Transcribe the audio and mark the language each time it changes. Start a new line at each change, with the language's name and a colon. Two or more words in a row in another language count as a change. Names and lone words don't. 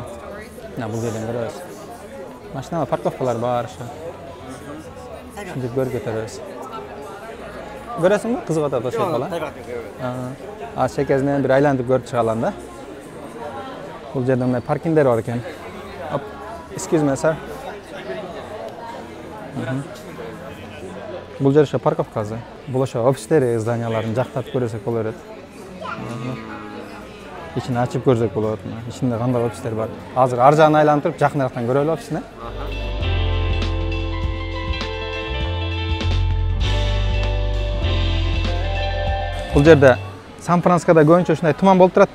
Kyrgyz: Мына бул жерден көрөбүз. Машина парковкалар бар ошо. Ушинтип көрүп кетебиз. Көрөсүңбү? Кызык атат ошол бала. Шекесинен бир айлантып көрүп чыгалам да. Бул жерде мындай паркингдер бар экен.
English: Excuse me, sir.
Kyrgyz: Бул жер ошо парковкасы. Бул ошо офистери, зданияларын жактап көрсөк боло берет. Ичин ачып көрсөк болот. Ичинде кандай офистер бар. Азыр ар жагын айлантырып, жакыныраактан көрөлү офисине. Бул жерде Сан-Францискода көбүнчө ушундай туман болуп турат да.